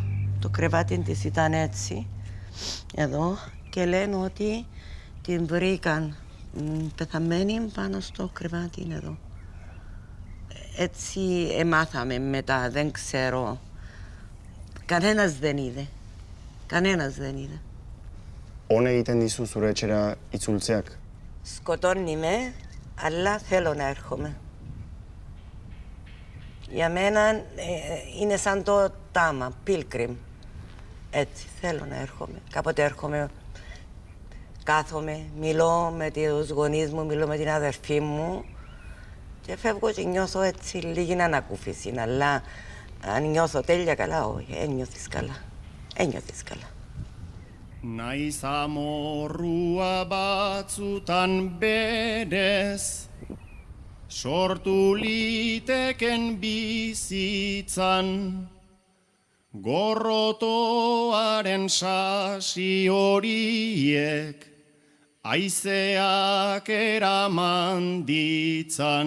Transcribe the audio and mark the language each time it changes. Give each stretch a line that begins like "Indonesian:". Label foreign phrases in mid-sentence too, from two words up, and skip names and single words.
Greek: Το κρεβάτι της ήταν έτσι, εδώ, και λένε ότι την βρήκαν πεθαμένη πάνω στο κρεβάτι εδώ. Έτσι μάθαμε μετά, δεν ξέρω. Κανένας δεν είδε.
Basque: On egiten dizu zure etxera itzultzeak?
Greek: Σκοτώνει με, αλλά θέλω να έρχομαι. Για μένα είναι σαν το τάμα, pilgrim. Έτσι, θέλω να έρχομαι. Κάποτε έρχομαι, κάθομαι, μιλώ με τους γονείς μου, μιλώ με την αδερφή μου και φεύγω και νιώθω έτσι λίγη ανακούφιση, αλλά αν νιώθω τέλεια καλά, όχι, ένιωθεις καλά.
Basque: Naiz amorrua batzutan berez, sortu liteken bizitzan, gorrotoaren sasi horiek, haizeak eraman ditzan.